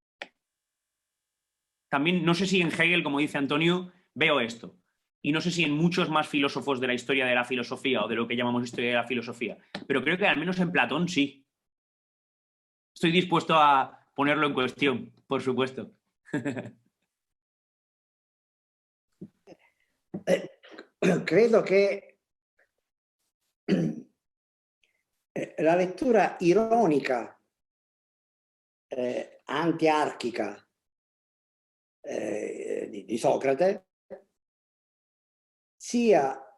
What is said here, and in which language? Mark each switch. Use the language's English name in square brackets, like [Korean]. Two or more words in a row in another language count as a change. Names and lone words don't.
[Spanish] También no sé si en Hegel, como dice Antonio, veo esto. Y no sé si en muchos más filósofos de la historia de la filosofía o de lo que llamamos historia de la filosofía. Pero creo que al menos en Platón sí. Estoy dispuesto a ponerlo en cuestión, por supuesto. [Italian] Credo che la lettura ironica, antiarchica di Socrate sia